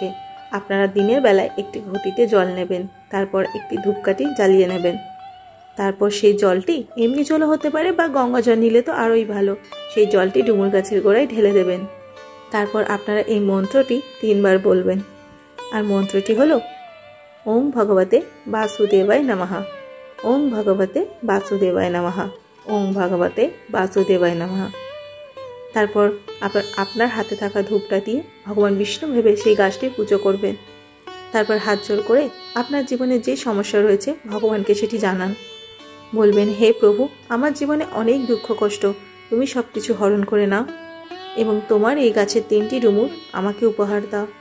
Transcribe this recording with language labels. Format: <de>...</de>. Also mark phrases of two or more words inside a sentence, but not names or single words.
<bn>আপনারা দিনের বেলায় একটি ঘটিতে জল নেবেন, তারপর একটি ধূপকাঠি জ্বালিয়ে নেবেন। তারপর সেই জলটি এমনি জলও হতে পারে বা গঙ্গা জল নিলে তো আরোই ভালো, সেই জলটি ডুমুর গাছের গোড়ায় ঢেলে দেবেন। তারপর আপনারা এই মন্ত্রটি 3 বার বলবেন। আর মন্ত্রটি হলো</bn> <sa>ওম ভগবতে বাসুদেবায় নমঃ, ওম ভগবতে বাসুদেবায় নমঃ, ওম ভগবতে বাসুদেবায় নমঃ।</sa> <bn>তারপর আপনার হাতে থাকা ধূপটা দিয়ে ভগবান বিষ্ণু ভেবে সেই গাছটির পুজো করবেন। তারপর হাত জোড় করে আপনার জীবনে যে সমস্যা রয়েছে ভগবানকে সেটি জানান। বলবেন, হে প্রভু, আমার জীবনে অনেক দুঃখ কষ্ট, তুমি সব কিছু হরণ করে নাও এবং তোমার এই গাছের 3টি ডুমুর আমাকে উপহার দাও।</bn>